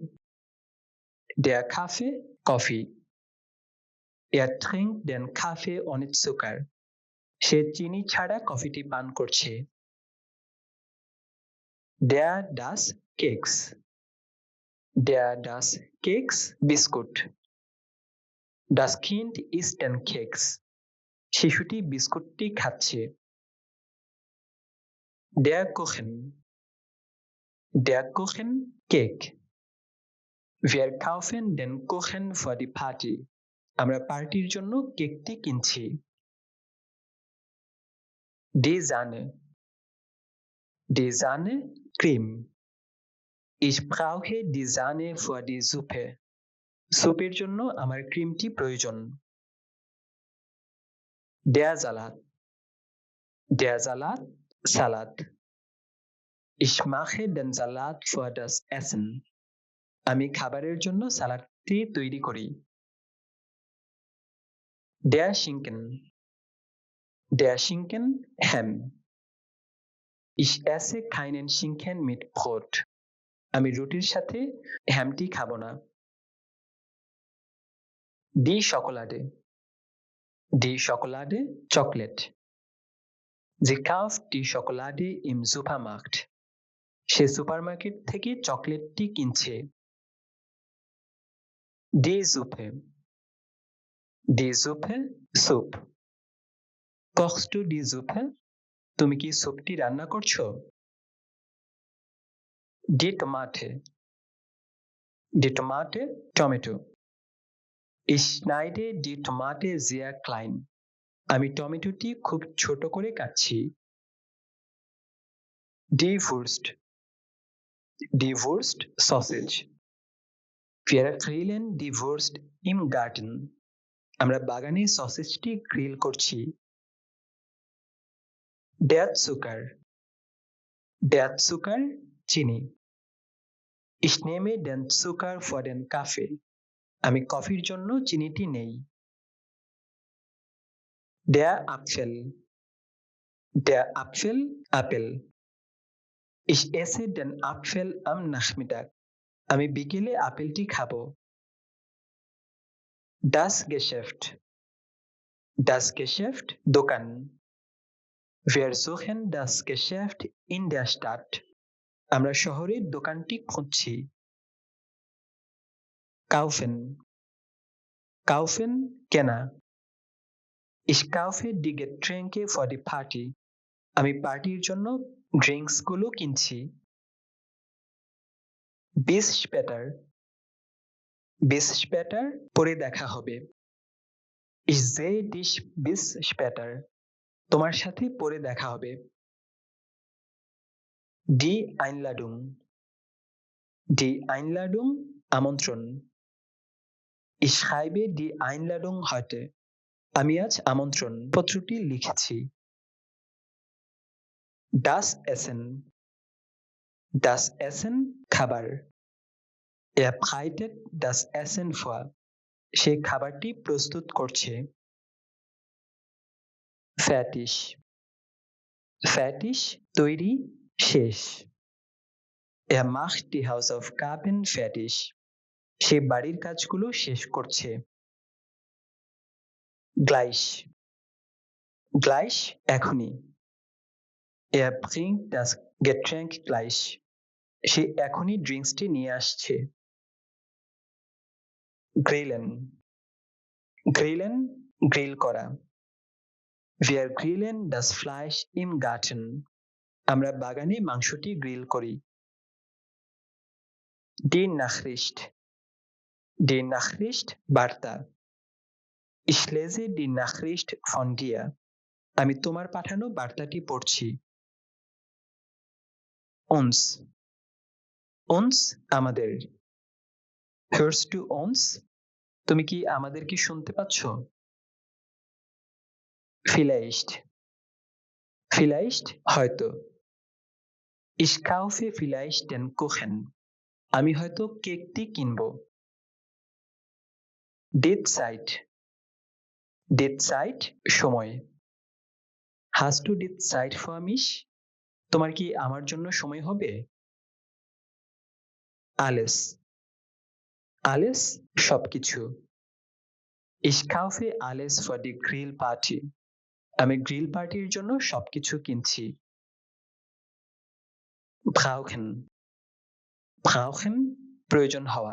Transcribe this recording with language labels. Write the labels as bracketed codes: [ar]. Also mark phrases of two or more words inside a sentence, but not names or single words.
[de] Der Kaffee, কফি। Er trinkt den Kaffee ohne Zucker. [bn] সে চিনি ছাড়া কফিটি পান করছে। [de] Der das Keks. Der das Keks, বিস্কুট। Das Kind isst den Keks. [bn] শিশুটি বিস্কুটটি খাচ্ছে। [de] Der Kuchen. Der Kuchen, কেক। Wir kaufen den Kuchen für die Party. [bn] আমরা পার্টির জন্য কেকটি কিনছি। [de] Die Sahne. Die Sahne, ক্রিম। Ich brauche die Sahne für die Suppe. [bn] স্যুপের জন্য আমার ক্রিমটি প্রয়োজন। [de] Der Salat. Der Salat, সালাদ। Ich mache den Salat für das Essen. [bn] আমি খাবারের জন্য সালাদটি তৈরি করি। [de] Der Schinken. Der Schinken, Ham. Ich esse keinen Schinken mit Brot. [bn] আমি রুটির সাথে হ্যামটি খাবো না। [de] Die Schokolade. Die Schokolade, চকলেট। Sie kauft die Schokolade im Supermarkt. [bn] সে সুপারমার্কেট থেকে চকলেটটি কিনছে। [de] Die Suppe. Die Suppe, স্যুপ। Kochst du die Suppe? [bn] তুমি কি স্যুপটি রান্না করছো? [de] Die Tomate. Die Tomate, টমেটো। Ich schneide die Tomate sehr klein. [bn] আমি টমেটোটি খুব ছোট করে কাটছি। [de] Die Wurst. Die Wurst, sausage. Wir grillen die Wurst im Garten. [bn] আমরা বাগানে সসেজটি গ্রিল করছি। [de] Der Zucker. Der Zucker, চিনি। Ich nehme den Zucker für den Kaffee. [bn] আমি কফির জন্য চিনিটি নেই। [de] Der Apfel. Der Apfel, আপেল। Ich esse den Apfel am Nachmittag. [bn] আমি বিকেলে আপেলটি খাবো। [de] Das Geschäft. Das Geschäft দোকান। Wir suchen das Geschäft in der Stadt. [bn] আমরা শহরের দোকানটি খুঁজছি। Kaufen. [de] Kaufen কেনা। Ich kaufe die Getränke [en] for the party. [bn] আমি পার্টির জন্য ড্রিঙ্কসগুলো কিনছি। [de] Bis später. Bis später [bn] পরে দেখা হবে। [de] Ich sehe dich bis später. [bn] তোমার সাথে পরে দেখা হবে। [de] Die Einladung. Die Einladung আমন্ত্রণ। Ich schreibe die Einladung heute. [bn] আমি আজ আমন্ত্রণ পত্রটি লিখেছি। [de] Das Essen. Das Essen খাবার। Er bereitet das Essen vor. [bn] সে খাবারটি প্রস্তুত করছে। Fertig. Fertig তৈরি শেষ। [de] Er macht die Hausaufgaben fertig. [bn] সে বাড়ির কাজগুলো শেষ করছে। Gleich. [de] Gleich এখনই। Er bringt das Getränk gleich. [bn] সে এখনই ড্রিঙ্কসটি নিয়ে আসছে। Grillen. Grillen গ্রিল করা। [de] Wir grillen das Fleisch im Garten. [bn] আমরা বাগানে মাংসটি গ্রিল করি। [de] Die Nachricht. Die Nachricht বার্তা। Ich lese die Nachricht von dir. [bn] আমি তোমার পাঠানো বার্তাটি পড়ছি। Uns. [de] Uns আমাদের। Hörst du uns? [bn] তুমি কি আমাদেরকে শুনতে পাচ্ছ? [de] Vielleicht. Vielleicht হয়তো। Ich kaufe vielleicht den Kuchen. [bn] আমি হয়তো কেকটি কিনব। [de] Die Zeit. Die Zeit সময়। Hast du die Zeit für mich? [bn] তোমার কি আমার জন্য সময় হবে? [de] Alles. Alles সবকিছু। Ich kaufe alles für die Grillparty. [bn] আমি গ্রিল পার্টির জন্য সবকিছু কিনছি। [de] Brauchen. Brauchen [bn] প্রয়োজন হওয়া।